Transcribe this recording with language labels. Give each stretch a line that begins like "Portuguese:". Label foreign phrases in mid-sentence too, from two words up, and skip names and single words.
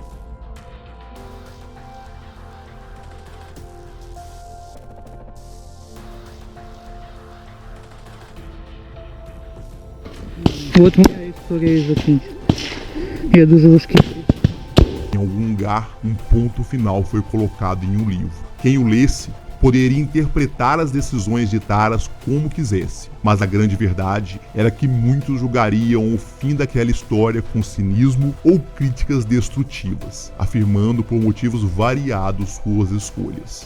Russian: Вот моя история и закінчена.
Ukrainian: Я дуже важкий.
Portuguese: Em algum lugar, um ponto final foi colocado em um livro. Quem o lesse poderia interpretar as decisões de Taras como quisesse, mas a grande verdade era que muitos julgariam o fim daquela história com cinismo ou críticas destrutivas, afirmando por motivos variados suas escolhas.